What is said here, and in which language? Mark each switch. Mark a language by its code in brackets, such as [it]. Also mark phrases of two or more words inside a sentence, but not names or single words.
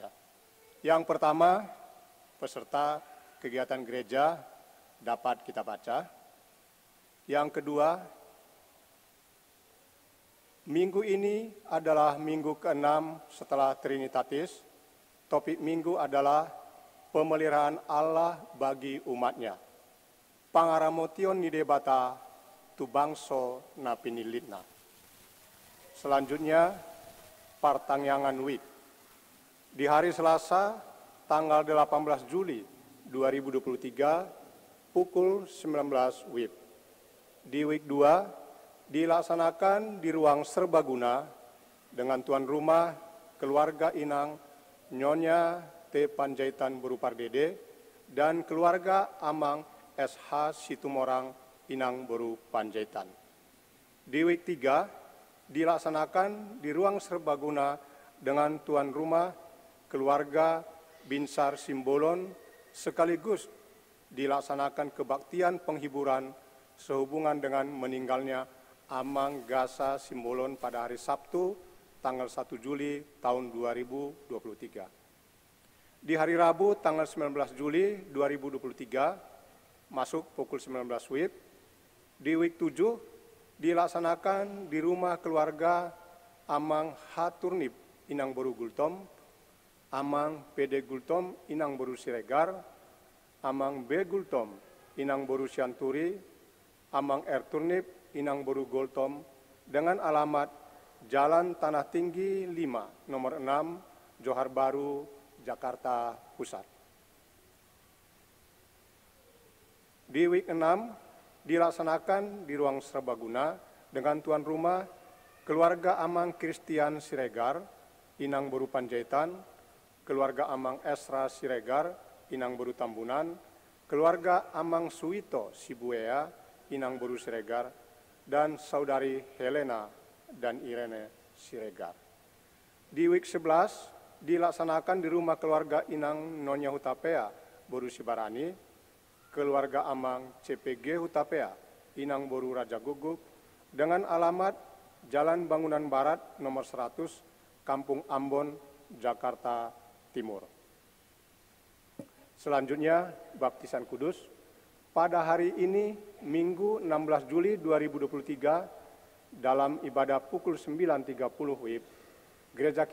[id] Yang pertama, peserta kegiatan gereja dapat kita baca. Yang kedua, minggu ini adalah minggu ke-6 setelah Trinitatis. Topik minggu adalah pemeliharaan Allah bagi umatnya. [bbc] Pangaramotion ni debata tu bangso na pinilitna. [id] Selanjutnya, partangyangan WIB. Di hari Selasa, tanggal 18 Juli 2023, pukul 19 WIB. Di week 2, dilaksanakan di ruang serbaguna dengan tuan rumah keluarga inang Nyonya T. Panjaitan Borupardede dan keluarga Amang SH Situmorang Inang Boru Panjaitan. Di week 3 dilaksanakan di ruang serbaguna dengan tuan rumah keluarga Binsar Simbolon sekaligus dilaksanakan kebaktian penghiburan sehubungan dengan meninggalnya Amang Gasa Simbolon pada hari Sabtu tanggal 1 Juli tahun 2023. Di hari Rabu tanggal 19 Juli 2023, masuk pukul 19 WIB, di week 7 dilaksanakan di rumah keluarga Amang H. Turnip Inang Boru Gultom, Amang PD Gultom Inang Boru Siregar, Amang B. Gultom Inang Boru Sianturi, Amang R. Turnip Inang Boru Gultom dengan alamat Jalan Tanah Tinggi 5, nomor 6, Johar Baru, Jakarta Pusat. Di week 6 dilaksanakan di ruang serbaguna dengan tuan rumah keluarga Amang Christian Siregar, Inang Boru Panjaitan, keluarga Amang Esra Siregar, Inang Boru Tambunan, keluarga Amang Suito Sibuea, Inang Boru Siregar, dan saudari Helena dan Irene Siregar. Di week 11 dilaksanakan di rumah keluarga Inang Nonya Hutapea, Boru Sibarani, keluarga Amang CPG Hutapea, Inang Boru Raja Guguk, dengan alamat Jalan Bangunan Barat nomor 100, Kampung Ambon, Jakarta Timur. Selanjutnya, baptisan kudus. Pada hari ini, Minggu 16 Juli 2023, dalam ibadah pukul 9.30 WIB, gereja